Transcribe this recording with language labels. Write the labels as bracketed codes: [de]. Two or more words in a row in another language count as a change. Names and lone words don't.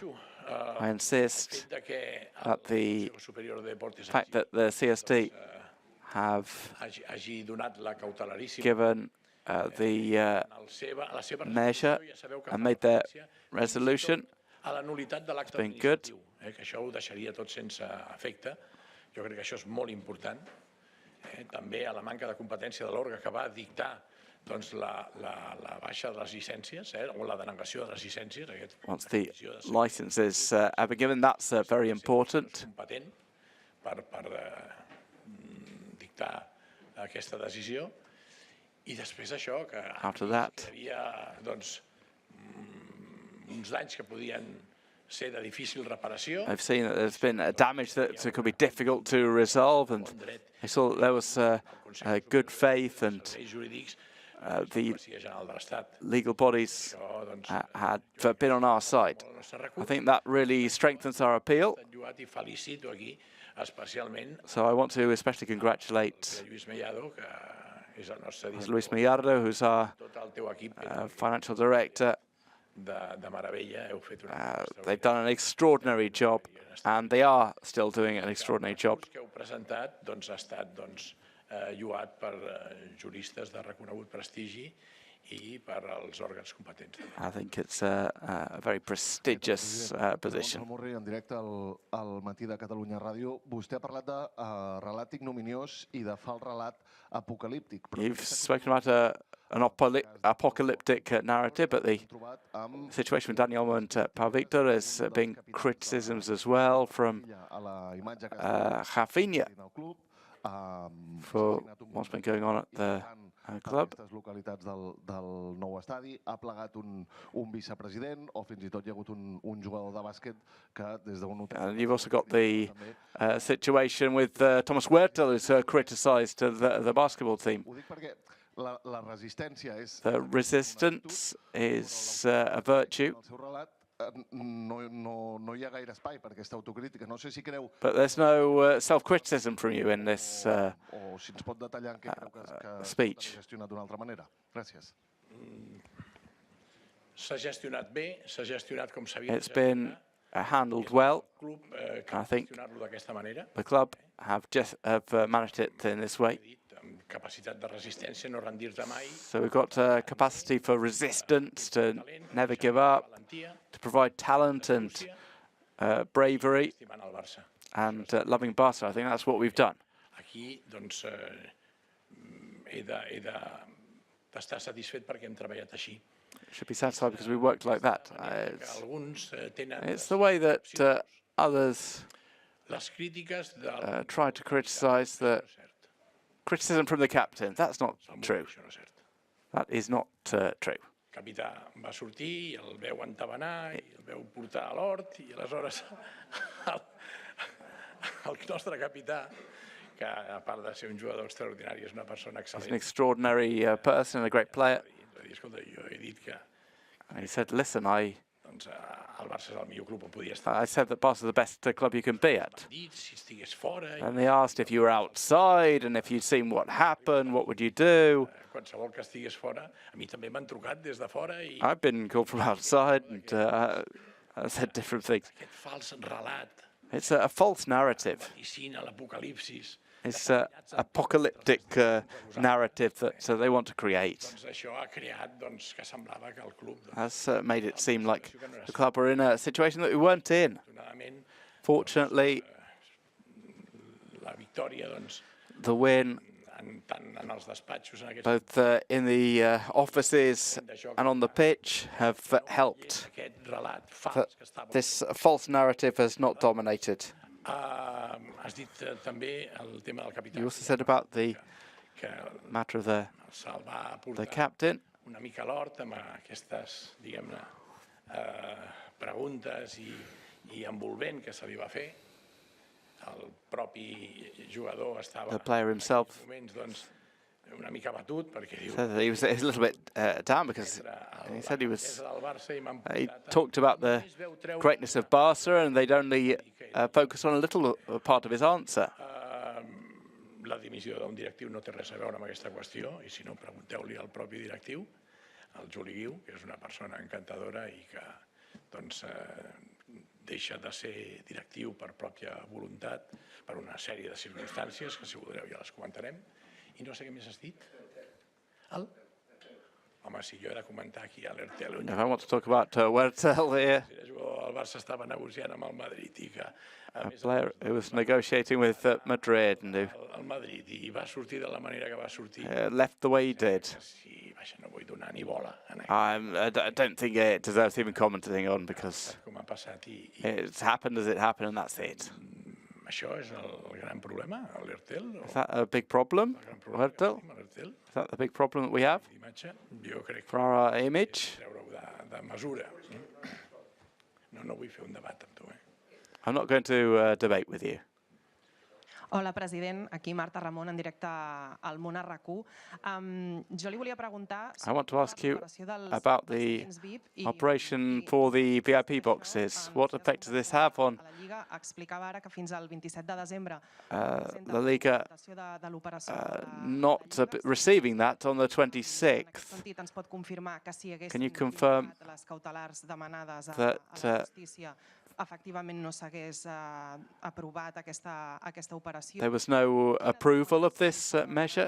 [en] I insist that the fact that the CSD have given the measure and made their resolution has been good. [ca] Això ho deixaria tot sense efecte. Jo crec que això és molt important. També a la manca de competència de l'òrgan que va dictar la baixa de les llicències o la denegació de les llicències. [en] Once the licenses have been given, that's very important. [ca] Competent per dictar aquesta decisió. I després això, que hi havia uns danys que podien ser de difícil reparació. [en] I've seen that there's been damage that could be difficult to resolve, and I saw that there was good faith, and the legal bodies had been on our side. I think that really strengthens our appeal. So I want to especially congratulate Luis Mellardo, who's our financial director, [ca] de meravella, heu fet [en] They've done an extraordinary job, and they are still doing an extraordinary job. [ca] El que heu presentat ha estat lloat per juristes de reconegut prestigi I per als òrgans competents. [en] I think it's a very prestigious position. [ca] En directe al matí de Catalunya Ràdio, vostè ha parlat de relat ignominiós I de fals relat apocalíptic. [en] You've spoken about an apocalyptic narrative, but the situation with Dani Olmo and Pau Víctor has been criticisms as well from Rafinha for what's been going on at the club. [ca] Localitats del nou estadi, ha plegat un vicepresident o fins I tot hi ha hagut un jugador de bàsquet que des d'un hotel... [en] And you've also got the situation with Thomas Huerta, who's criticised the basketball team. [ca] Ho dic perquè la resistència és... [en] The resistance is a virtue. [ca] El seu relat no hi ha gaire espai per aquesta autocrítica. No sé si creu... [en] But there's no self-criticism from you in this [ca] o si ens pot detallar en què creu que [en] speech. [ca] s'ha gestionat d'una altra manera. Gràcies. S'ha gestionat bé, s'ha gestionat com s'havia [en] It's been handled well. I think [ca] d'aquesta manera. [en] the club have managed it in this way. [ca] Amb capacitat de resistència, no rendir-te mai. [en] So we've got capacity for resistance, to never give up, to provide talent and bravery, [ca] Estimant el Barça. [en] and loving Barca. I think that's what we've done. [ca] Aquí, doncs, he d'estar satisfet perquè hem treballat així. [en] Should be satisfied because we worked like that. [ca] Alguns tenen [en] It's the way that others [ca] les crítiques del... [en] try to criticise the criticism from the captain. That's not true. [ca] Això no és cert. [en] That is not true. [ca] El capità va sortir, el veu entabanar, I el veu portar a l'hort, I aleshores el nostre capità, que a part de ser un jugador extraordinari, és una persona [en] He's an [ca] excel·lent. [en] extraordinary person and a great player. [ca] Va dir, escolta, jo he dit que [en] And he said, listen, [ca] doncs, el Barça és el millor club on podia estar. [en] I said that Barca's the best club you can be at. [ca] Dit, si estigués fora, [en] And they asked if you were outside and if you'd seen what happened, what would you do? [ca] qualsevol que estigués fora, a mi també m'han trucat des de fora I [en] I've been called from outside and I said different things. [ca] aquest fals relat, [en] It's a false narrative. [ca] vaticina, l'apocalipsis, [en] It's an apocalyptic narrative that they want to create. [ca] doncs això ha creat doncs, que semblava que el club, [en] Has made it seem like the club are in a situation that we weren't in. [ca] afortunadament, [en] Fortunately, [ca] la victòria, doncs, [en] the win, [ca] tant en els despatxos, en aquests [en] both in the offices and on the pitch, have helped. [ca] aquest relat fals que estava... [en] This false narrative has not dominated. [ca] Has dit també el tema del capità. [en] You also said about the [ca] que [en] matter of the [ca] se'l va portar [en] captain. [ca] una mica a l'hort amb aquestes, diguem-ne, preguntes I envolvent que se li va fer. El propi jugador estava [en] The player himself [ca] en moments doncs, una mica batut perquè diu [en] said that he was a little bit down because he said [ca] del Barça I m'han [en] he [ca] portat [en] talked about the greatness of Barca and they'd only focus on a little part of his answer. [ca] la dimissió d'un directiu no té res a veure amb aquesta qüestió I si no pregunteu-li al propi directiu, al Juli Guiu, que és una persona encantadora I que doncs, deixa de ser directiu per pròpia voluntat per una sèrie de circumstàncies que si voldreu ja les comentarem I no sé què més has dit. Home, si jo he de comentar aquí a l'Ertel [en] If I want to talk about Huertel here, [ca] el Barça estava negociant amb el Madrid I que [en] a player who was negotiating with Madrid and who [ca] el Madrid I va sortir de la manera que va sortir [en] left the way he did. [ca] si, vaja, no vull donar ni bola en [en] I don't think it deserves even commenting on because [ca] com ha passat I [en] it's happened as it happened and that's it. [ca] això és el gran problema, l'Ertel [en] Is that a big problem, Huertel? [ca] l'Ertel, [en] Is that the big problem that we have [ca] d'imatge, jo crec que [en] for our image? [ca] treure-ho de mesura. No vull fer un debat amb tu, [en] I'm not going to debate with you. [ca] Hola, president. Aquí Marta Ramon, en directe al Món RQ. Jo li volia preguntar... [en] I want to ask you about the operation for the VIP boxes. What effect does this have on the Liga not receiving that on the 26th? Can you confirm that there was no approval of this measure?